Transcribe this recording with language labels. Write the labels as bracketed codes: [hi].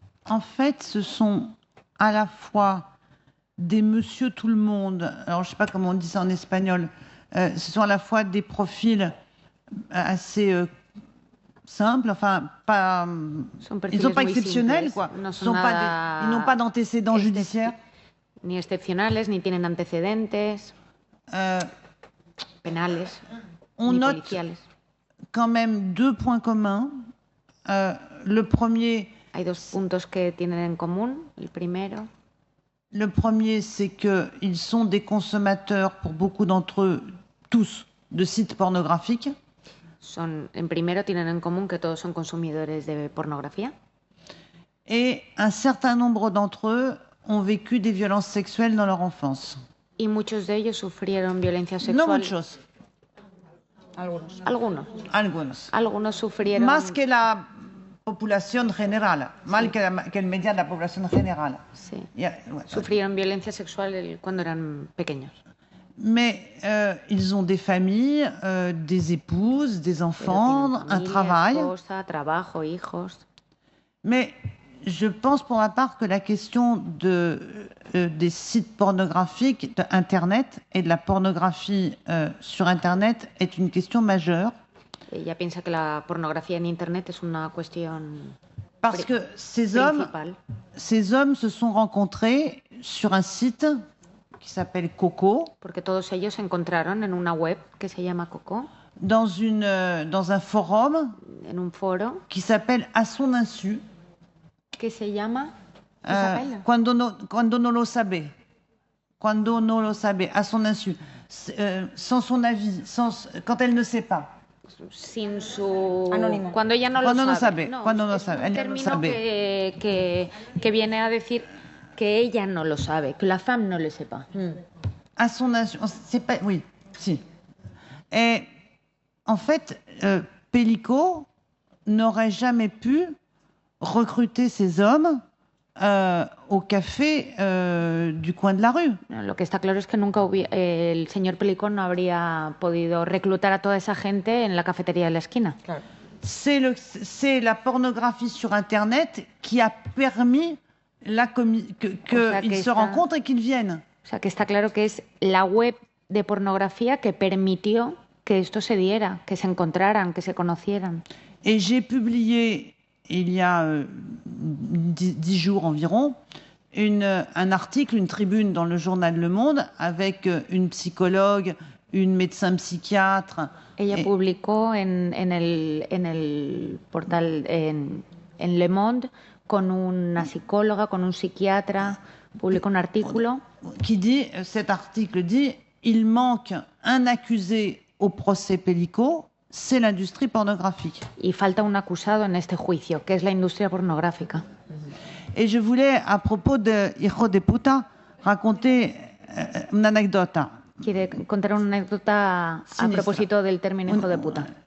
[fr] En fait, ce sont à la fois des monsieur tout le monde, alors je ne sais pas comment on dit ça en espagnol, ce sont à la fois des profils assez simples, enfin, pas, ils ne sont pas exceptionnels, quoi. [es] No [fr] Ils n'ont pas d'antécédents judiciaires. [es] Ni excepcionales, ni tienen antecedentes penales, [fr] On [es] ni [fr] note [es] policiales. [fr] quand même deux points communs. Le premier... [es] Hay dos puntos que tienen en común. El primero... [fr] Le premier, c'est qu'ils sont des consommateurs, pour beaucoup d'entre eux, tous, de sites pornographiques. [es] En primero, tienen en común que todos son consumidores de pornografía. [fr] Et un certain nombre d'entre eux ont vécu des violences sexuelles dans leur enfance. [es] Y muchos de ellos sufrieron violencia sexual. No muchos. Algunos. Algunos sufrieron... Más que la población general, más que el media de la población general. Sí. Sufrieron violencia sexual cuando eran pequeños. [fr] Mais ils ont des familles, des épouses, des enfants, un travail. [es] Esposa, trabajo, hijos. [fr] Mais je pense pour ma part que la question des sites pornographiques, d'Internet et de la pornographie sur Internet est une question majeure. [es] Ella piensa que la pornografía en Internet es una cuestión [fr] Parce que ces hommes se sont rencontrés sur un site qui s'appelle Coco. [es] Porque todos ellos se encontraron en una web que se llama Coco. [fr] Dans un forum. [es] En un foro. [fr] Qui s'appelle À son insu. [es] Que se llama Cuando no lo sabe. Cuando no lo sabe, [fr] à son insu. Sans son avis, quand elle ne sait pas. [es] Sin su... Anónimo. Cuando ella no cuando lo sabe. sabe. No, cuando no es sabe. un término que viene a decir que ella no lo sabe, que la femme no le sepa. [fr] À son insu. Oui, si. Et en fait, Pellico n'aurait jamais pu recruter ces hommes au café du coin de la rue. [es] Lo que está claro es que nunca el señor Pelicot no habría podido reclutar a toda esa gente en la cafetería de la esquina. Claro. [fr] C'est la pornographie sur Internet qui a permis qu'ils se rencontrent et qu'ils viennent. [es] O sea, que está claro que es la web de pornografía que permitió que esto se diera, que se encontraran, que se conocieran. [fr] Et j'ai publié, il y a 10 jours environ, un article, une tribune dans le journal Le Monde avec une psychologue, une médecin psychiatre. [es] Ella publicó en el portal en Le Monde con una psicóloga, con un psiquiatra, publicó un artículo. [fr] Cet article dit, il manque un accusé au procès Pellico, c'est l'industrie pornographique. [es] Y falta un acusado en este juicio, que es la industria pornográfica. [fr] Et je voulais, à propos de Hijo de Puta, raconter une anecdote. [es] Quiere contar una anécdota a propósito del término hijo de puta.